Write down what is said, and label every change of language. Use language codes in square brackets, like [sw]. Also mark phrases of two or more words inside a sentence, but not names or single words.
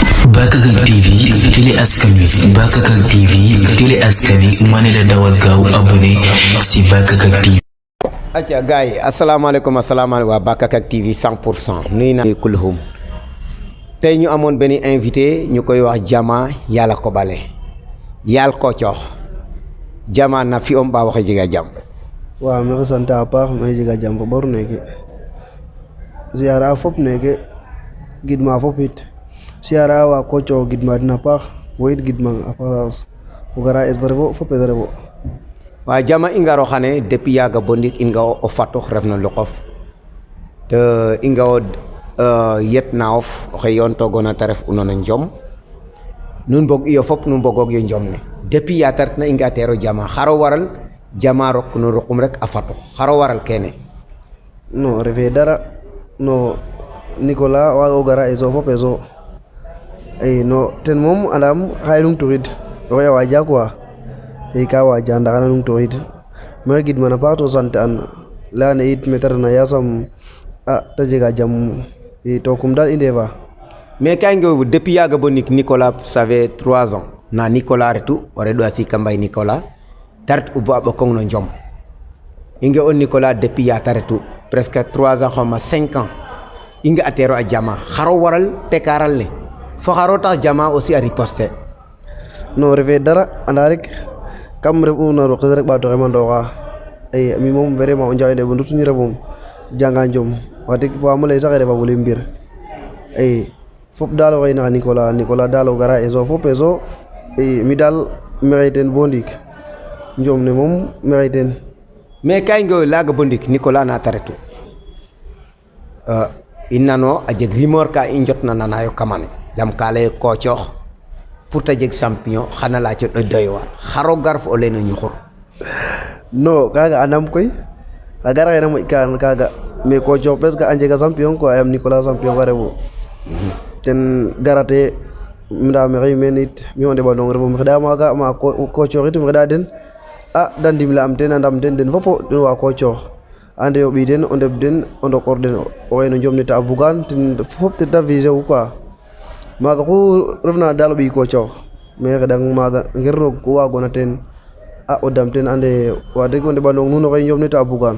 [wo] Bakakak TV télé askan wi Bakakak TV télé askan wi ma ne la dawal gaaw abonné si Bakakak TV. acca gars yi asalaamaaleykum waa Bakakak TV 100% nuyu naa kulhum tey ñu amoon benn invité ñu koy wax Jama yàlla ko bale yàlla ko coox Jama na fi om ba waxe jega jam [srr] waaw maxey sant a paax maxey jega jam fo ɓor neke siyaara fop neke gidma fop it siyaara wa Kocoox gidma den a paax wo it gidmang a paax o gara es refo fop es refo wa Jama i ngaro xane depuis yaaga bo ndik i nga o fatox refna Luqof te i nga o yet na of oxe yoon togona te ref uno no Njom nun mbog iyo fop nu mbogog yo Njom ne depuis ya ta retna i nga teero Jama xaro waral Jama rok no ruqum rek a fatox xaro waral kene non refe dara no Nicolas waaga o gara eso fop eso i no ten moom andam xaye num tuxid oxe a waja quoi i ka waja ndax xana num tuxid maxey gidman a paax to sant an leyane it mete refna yasam te jega jam i to kum daal i ndefa mais kay nge depuis yaaga bo ndik Nicolas [fr] ça fait 3 ans [srr] na Nicolas retu o reɗo a sika mbay Nicolas ta ret ubo a ɓokong no Njom i nge o Nicolas depuis ya ta retu [fr] presque 3 ans [srr] xawma 5 ans i nge a teero a Jama xaro waral tekaral ne fo xaro tax Jama aussi a riposte non refe dara anda rek kam ref u na roqes rek ɓaato xemandoxa i mi moom vraiment o njaxinde bo ndutuñi refum janga Njom wax deg faamo ley sax refa fulim mbir i fop daal oxey naxa Nicolas daal o gara eso fop eso i mi daal maxey teen bo ndiik Njom ne moom maxey teen mais kay nge laaga bo ndik Nicolas na ta retu i nano a jeg rumeur ka i njotna nanayo kamane jam ka leye Kocoox pour te jeg champion xana laaco doy waar xaro gar fo o lene ñuxur non kaga andam koy a gara xena moƴ ka kaga mais Kocoox presque a njega champion quoi yam Nicolas champion fa refu ten garate nda maxey meen it mi o ndeɓanong refum xeɗa maaga ma Kocoox it xeɗa den da ndimle am ten a ndam ten den fopo den wa Kocoox ande o ɓiy den o ndeɓ den o ndokor den oxe no Njom ne ta a bugan ten fop ten te viser u quoi maaga xu refna daal o ɓiy Kocoox mais xeɗang maaga ngir roog ku waagona teen o dam ten ande wax deg o ndeɓanong nuun oxe Njom ne ta a bugan